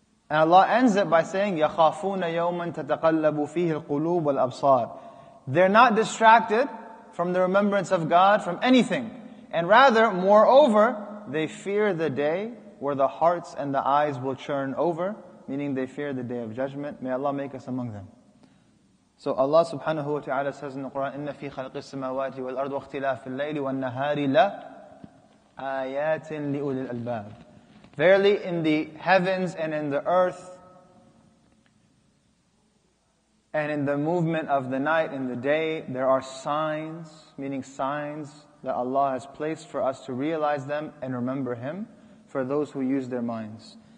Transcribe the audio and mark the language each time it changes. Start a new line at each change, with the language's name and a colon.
English: And Allah ends it by saying,
Arabic: يَخَافُونَ يَوْمًا تَتَقَلَّبُ فِيهِ الْقُلُوبُ وَالْأَبْصَارِ.
English: They're not distracted from the remembrance of God, from anything. And rather, moreover, they fear the day where the hearts and the eyes will churn over, meaning they fear the day of judgment. May Allah make us among them. So Allah subhanahu wa ta'ala says in the Quran,
Arabic: إِنَّ فِي خَلْقِ السَّمَاوَاتِ وَالْأَرْضِ وَاخْتِلَافِ اللَّيْلِ وَالنَّهَارِ لَآيَاتٍ لِأُولِي الْأَلْبَابِ.
English: Verily, in the heavens and in the earth, and in the movement of the night and the day, there are signs, meaning signs that Allah has placed for us to realize them and remember Him, for those who use their minds.